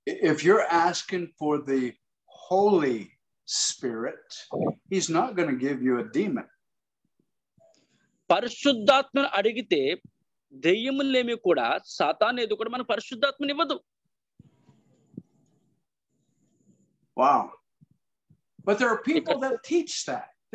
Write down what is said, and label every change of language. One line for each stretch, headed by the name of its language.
English: If you're asking for the Holy Spirit, he's not going to give you a demon.
Telugu: పరిశుద్ధాత్మను అడిగితే దెయ్యములేమి కూడా సాతానేది కూడా మన పరిశుద్ధాత్మని ఇవ్వదు.
English: Wow. But there are people that teach that.